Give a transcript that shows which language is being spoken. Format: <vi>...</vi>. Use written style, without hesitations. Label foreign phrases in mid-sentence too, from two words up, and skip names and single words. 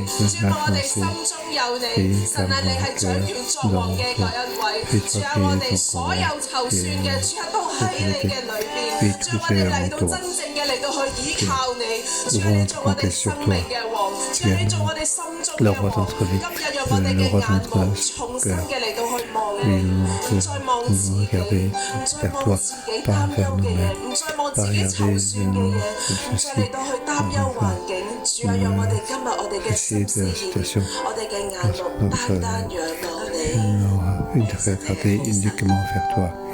<yue>主啊，我哋心中有你，神啊，你係掌權作王嘅嗰一位。主啊，我哋所有籌算嘅，主啊，都喺你嘅裏邊。主啊，我哋嚟到真正嘅嚟到去依靠你。主啊，你做我哋生命嘅王，主啊，你做我哋心中</yue> <fr>le roi de notre vie, le roi de notre cœur. Oui, nous devons regarder vers toi, pas vers nous-mêmes, pas regarder nos soucis, essayer de la situation, notre une regarder uniquement vers toi.</fr>